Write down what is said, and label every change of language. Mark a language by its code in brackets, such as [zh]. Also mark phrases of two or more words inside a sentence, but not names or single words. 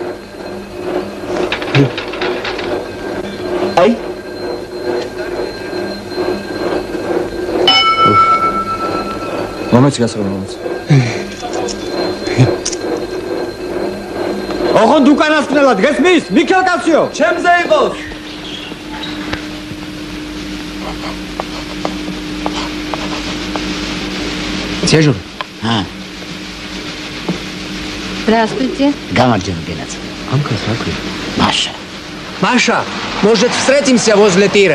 [ka] აი მომეც გასაგებ მომეც. ოღონდ უკანასკნელად გესმის? მიქელ კაციო, ჩემზე იყოს. [ru] Сережа. Здравствуйте. Гамарджан Геннадьевич. Амка, смотри. Маша. Маша, может, встретимся возле тира?